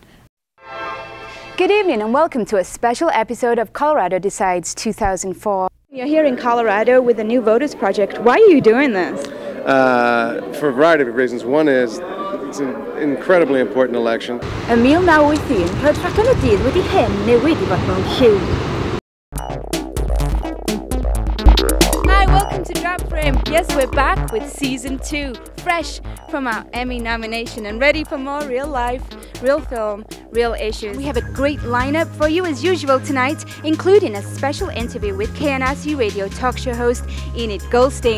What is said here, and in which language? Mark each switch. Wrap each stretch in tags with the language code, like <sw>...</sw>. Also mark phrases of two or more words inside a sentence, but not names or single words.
<en>Good evening and welcome to a special episode of Colorado Decides 2004. You're here in Colorado with the New Voters Project. Why are you doing this? For a variety of reasons. One is it's an incredibly important election.</en> <cy>Emil Nawithin, rhaid rhaglen y dydd wedi hyn newid I fod mewn lliw.</cy> <en>Hi, welcome to Drop Frame. Yes, we're back with Season 2, fresh from our Emmy nomination and ready for more real life, real film, real issues. We have a great lineup for you as usual tonight, including a special interview with KNRC radio talk show host Enid Goldstein.</en>